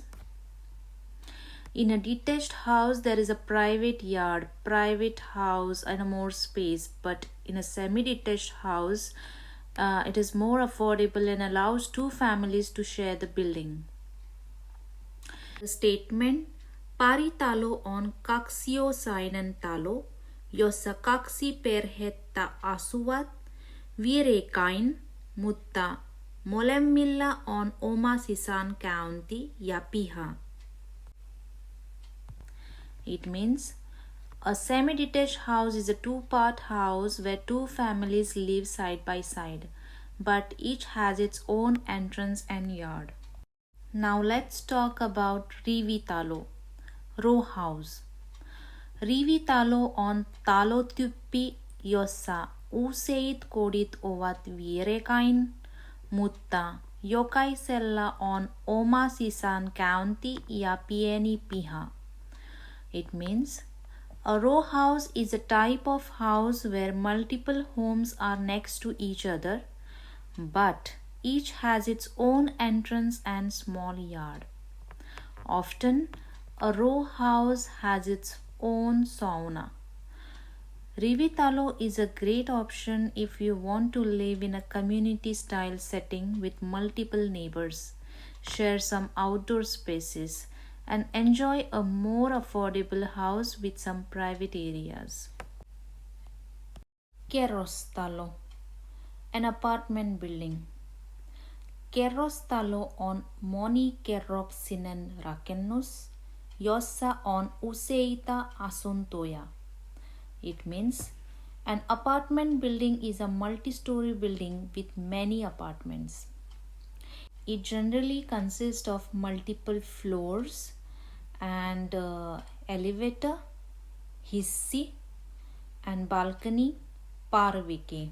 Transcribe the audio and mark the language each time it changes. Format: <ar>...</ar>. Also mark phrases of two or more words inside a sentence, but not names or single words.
<en>In a detached house, there is a private yard, private house, and more space. But in a semi-detached house, it is more affordable and allows two families to share the building. The statement</en> <fi>Paritalo on kaksiosainen talo, jossa kaksi perhettä asuvat vierekkäin, mutta molemmilla on oma sisäänkäynti ja piha.</fi> <en>It means a semi-detached house is a two-part house where two families live side by side, but each has its own entrance and yard. Now let's talk about Rivitalo, row house.</en> <fi>Rivitalo on talotyyppi, jossa useat kodit ovat vierekkäin, mutta jokaisella on oma sisäänkäynti ja pieni piha.</fi> <en>It means A row house is a type of house where multiple homes are next to each other, but each has its own entrance and small yard. Often, a row house has its own sauna. Rivitalo is a great option if you want to live in a community style setting with multiple neighbors, share some outdoor spaces, and enjoy a more affordable house with some private areas. Kerrostalo, an apartment building.</en> <fi>Kerrostalo on monikerroksinen rakennus, jossa on useita asuntoja.</fi> <en>It means an apartment building is a multi-story building with many apartments. It generally consists of multiple floors and elevator, hissi, and balcony, Parveke.</en>